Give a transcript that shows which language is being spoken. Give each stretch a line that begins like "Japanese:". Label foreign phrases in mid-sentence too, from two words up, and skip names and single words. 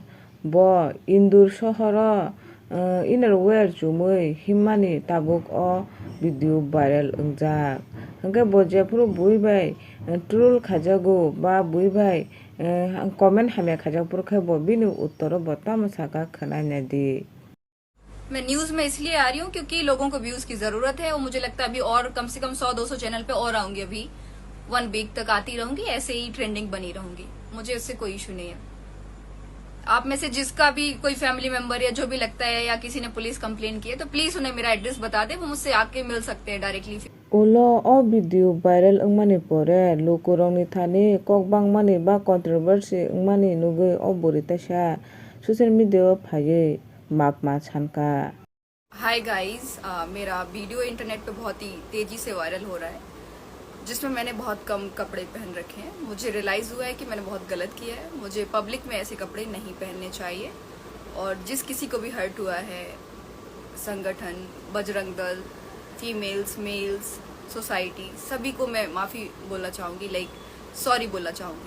Kok Borok: Bo Indur sohor o innerwear chumui himmani tabuk o
English: video viral
Kok Borok: ungjak. Hwnkhe bo jephru buhi bai troll khaijago ba buhi bai comment hamya khaijakpro khe bo bini uttoro bo tamsaka khwnai naidi.
Hindi: मैं न्यूज में इसलिए आ रही हूँ क्योंकि लोगों को व्यूज की जरूरत है और मुझे लगता है अभी और कम से कम 100-200 चैनल पे और आऊंगी। अभी 1 वीक तक आती रहूंगी, ऐसे ही ट्रेंडिंग बनी रहूंगी। मुझे इससे कोई इशू नहीं है। आप में से जिसका भी कोई
English: family member
Hindi: या जो भी लगता है या किसी ने
English: police complain
Hindi: की है तो प्लीज उन्हें मेरा एड्रेस बता दे, वो मुझसे आके मिल सकते हैं डायरेक्टली।
Kok Borok: Ulo o
English: video viral
Kok Borok: wngmani pore lukurokni thani kokbangmani ba controversy wngmani nugui o bwrwi taisa
English: social media
Kok Borok: o phaiui mapma sanka.
English: hi guys,
Hindi: मेरा वीडियो इंटरनेट पे बहुत ही तेजी से वायरल हो रहा है जिसमें मैंने बहुत कम कपड़े पहन रखे हैं। मुझे रियलाइज हुआ है कि मैंने बहुत गलत किया है। मुझे पब्लिक में ऐसे कपड़े नहीं पहनने चाहिए और जिस किसी को भी हर्ट हुआ है, संगठन, बजरंग दल,
English: females, males, society,
Hindi: सभी को मैं माफ़ी बोलना चाहूँगी, सॉरी बोलना चाहूँगी।